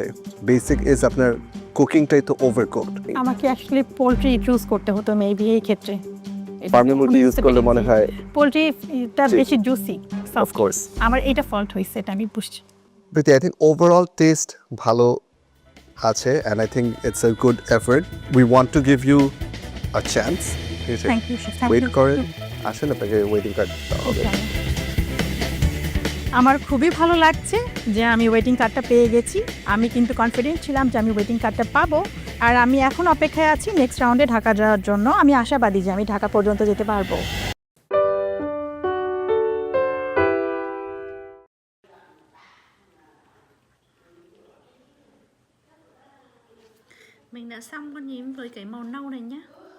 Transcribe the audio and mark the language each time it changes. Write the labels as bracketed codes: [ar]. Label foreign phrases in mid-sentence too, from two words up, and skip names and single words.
[en] basic is [bn] আপনার কুকিংটাই তো ওভারকুকড। আমাকে অ্যাকচুয়ালি [en] poultry choose [bn] করতে হতো মেবি এই ক্ষেত্রে। ফার্মের মুরগি ইউজ করলে মনে হয় পোলট্রিটা বেশি জুসি। [en] of course. [bn] আমার এটা ফল্ট হয়েছে, এটা আমি বুঝছি। [en] প্রীতি, I think overall taste [bn] ভালো আছে [en] and I think it's a good effort. we want to give you a chance. thank you sir. [bn] ওয়েট করেন, আসেন, আপনাকে [en] waiting card [bn] দেওয়া হবে। আমার খুবই ভালো লাগছে যে আমি [en] waiting card [bn] পেয়ে গেছি। আমি কিন্তু কনফিডেন্ট ছিলাম যে আমি [en] waiting card [bn] পাবো, আর আমি এখন অপেক্ষায় আছি [en] next round [bn] ঢাকা যাওয়ার জন্য। আমি আশাবাদী যে আমি ঢাকা পর্যন্ত যেতে পারবো। [vi] Mình đã xong con nhím với cái màu nâu này nhá.